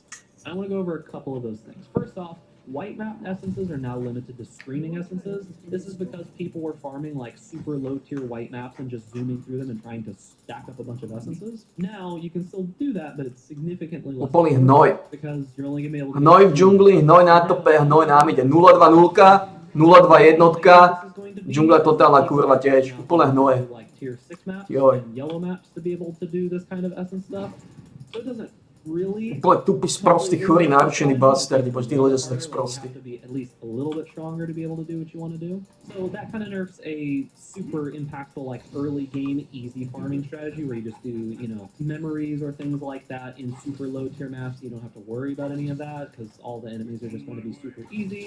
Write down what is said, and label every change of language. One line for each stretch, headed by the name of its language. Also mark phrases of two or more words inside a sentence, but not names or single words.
English: I want to go over a couple of those things. First off, white map essences are now limited to screaming essences. This is because people were farming like super low tier white maps and just zooming through them and trying to stack up a bunch of essences. Now you can still do that, but it's significantly less
Slovak: Úplný hnoj.
English: because you're only gonna be able to
Slovak: Hnoj v džungli, hnoj na tope, hnoj na mide. 0-2-0, 0-2 jednotka. Džungla totálna kurva tiež. Úplne hnoje.
English: Like tier 6 maps
Slovak: Joj.
English: and yellow maps to be able to do this kind of essence stuff. So it doesn't really
Slovak: Úplne tupý, sprostý, chorý, narušený bastardi, bož tí ľudia sú tak sprostí.
English: have to be at least a little bit stronger to be able to do what you want to do. So that kind of nerfs a super impactful like early game easy farming strategy where you just do, you know, memories or things like that in super low tier maps. You don't have to worry about any of that because all the enemies are just going to be super easy.